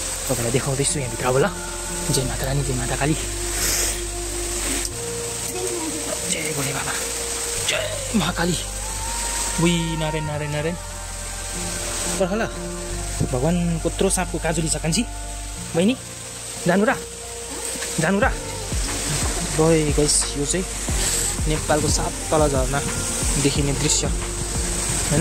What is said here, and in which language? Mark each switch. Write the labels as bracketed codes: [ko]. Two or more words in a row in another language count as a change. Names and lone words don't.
[ne] तपाईँलाई देखाउँदैछु यहाँभित्र अब ल। जय माता रानी, जय माता काली, जय भोले बाबा, जय महाकाली। उही नारायण नारायण नारायण। ल भगवान् कत्रो साँपको काजुली छ कान्छी बहिनी, जानु र जानु र। गए गइस, यो चाहिँ नेपालको सात तल झर्ना देखिने दृश्य होइन।